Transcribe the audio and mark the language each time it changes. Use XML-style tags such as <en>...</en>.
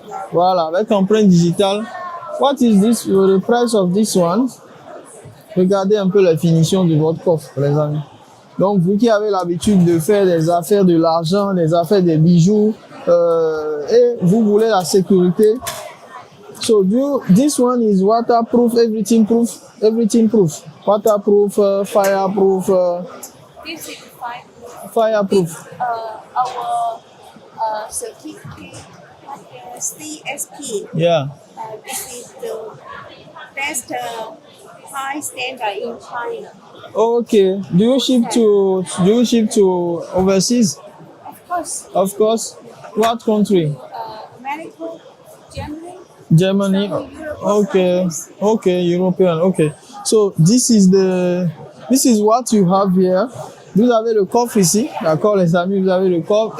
<fr>Voilà, avec empreinte digitale.</fr> <en>What is this? The price of this one?</en> <fr>Regardez un peu la finition de votre coffre, les amis. Donc, vous qui avez l'habitude de faire des affaires de l'argent, des affaires des bijoux, et vous voulez la sécurité.</fr> <en>So, this one is waterproof, everything proof. Waterproof, fireproof. This is Fireproof. Our certificate, CSP. Yeah. This is the best high standard in China. Okay. Do you ship to overseas? Of course, Of course. What country? America, Germany. Germany. Okay. Okay. European. Okay. So this is what you have here.</en> <fr>Vous avez le coffre ici, d'accord les amis, vous avez le coffre.</fr>